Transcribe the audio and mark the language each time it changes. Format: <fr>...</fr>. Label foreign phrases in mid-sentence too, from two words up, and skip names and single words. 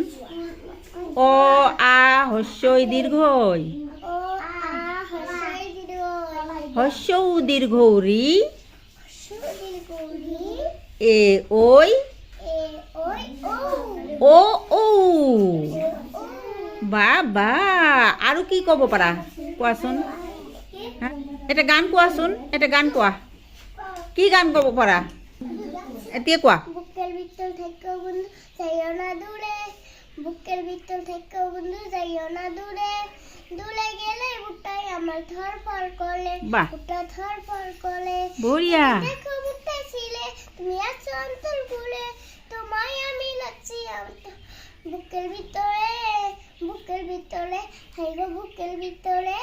<as>অ আ হস্যই দীৰ্ঘই, হস্যৌ দীৰ্ঘৌ ৰি, এ ঐ ও ঔ। বাবা আৰু কি ক'ব পাৰা কোৱাচোন। এটা গান কোৱাচোন, এটা গান কোৱা। কি গান ক'ব পাৰা এতিয়া কোৱা।</as> <bn>বুকের ভিতর থেকে বন্ধু যাইও না দূরে, বুকের ভিতর থেকে বন্ধু যাইও না দূরে, দূরে গেলে বুকটাই আমার ধরফর করে, বুকটা ধরফর করে।</bn> <as>বঢ়িয়া।</as> <bn>দেখো বুকটা ছিলে তুমি আছো অন্তর ভুলে, তোমায় আমি লাগছি বুকের ভিতরে, বুকের ভিতরে হাইগো বুকের ভিতরে।</bn>